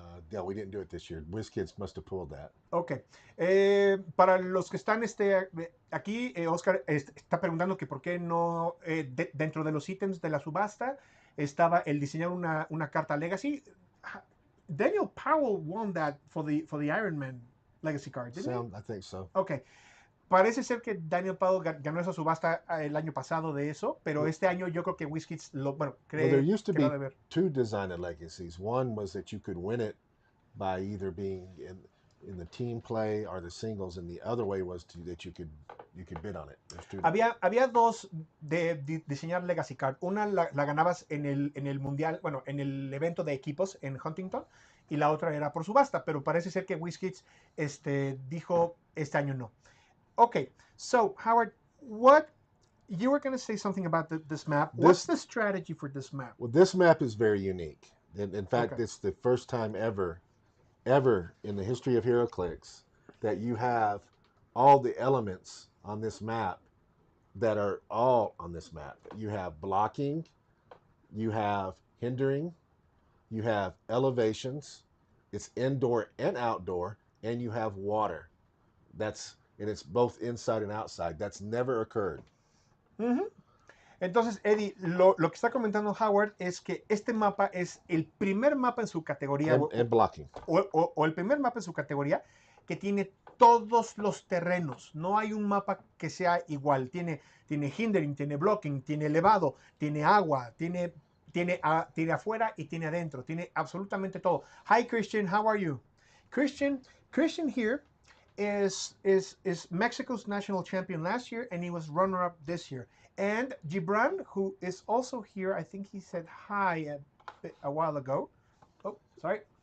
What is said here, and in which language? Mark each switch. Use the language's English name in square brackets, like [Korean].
[English] Yeah, we didn't do it this year. WizKids must have pulled that. Ok. [Spanish] Para los que están aquí, Oscar está preguntando que por qué no dentro de los ítems de la subasta estaba el diseñar una carta Legacy. [English] Daniel Powell won that for the Iron Man Legacy card, didn't he? I think so. Ok. [Spanish] Parece ser que Daniel Powell ganó esa subasta el año pasado de eso, pero este año yo creo que WizKids [English] there used to be [Spanish] ver. [English] two designer legacies. One was that you could win it by either being in the team play or the singles, and the other way was that you could bid on it. [Spanish] Había dos de diseñar Legacy Card. Una la ganabas en el mundial, bueno, en el evento de equipos en Huntington, y la otra era por subasta, pero parece ser que WizKids dijo este año no. [English] Okay, so Howard, you were going to say something about this map. What's the strategy for this map? Well, this map is very unique. In fact, It's the first time ever in the history of HeroClix that you have all the elements on this map that are all on this map. You have blocking, you have hindering, you have elevations, it's indoor and outdoor, and you have water. And it's both inside and outside. That's never occurred. [Spanish] Entonces, Eddie, lo que está comentando Howard es que este mapa es el primer mapa en su categoría. [English] And blocking. [Spanish] O el primer mapa en su categoría que tiene todos los terrenos. No hay un mapa que sea igual. Tiene hindering, tiene blocking, tiene elevado, tiene agua, tiene afuera y tiene adentro. Tiene absolutamente todo. [English] Hi, Christian. How are you? Christian here is Mexico's national champion last year, and he was runner-up this year. And Gibran, who is also here, I think he said hi a while ago. Oh, sorry.